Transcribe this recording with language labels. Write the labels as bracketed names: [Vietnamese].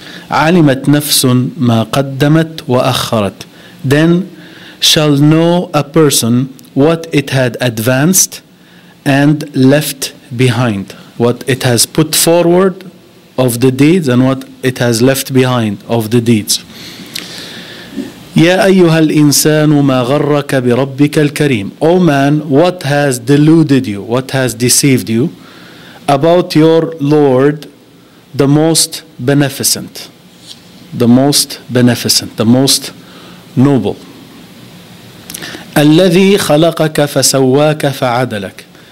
[Arabic] علمت نفس ما قدمت وأخرت, [English] then shall know a person what it had advanced and left behind, what it has put forward of the deeds and what it has left behind of the deeds. [Arabic] يا أيها الإنسان ما غرك بربك الكريم. [English] O man, what has deluded you, what has deceived you about your Lord, the most beneficent, the most beneficent, the most noble. [Arabic] الذي خلقك فسواك فعدلك.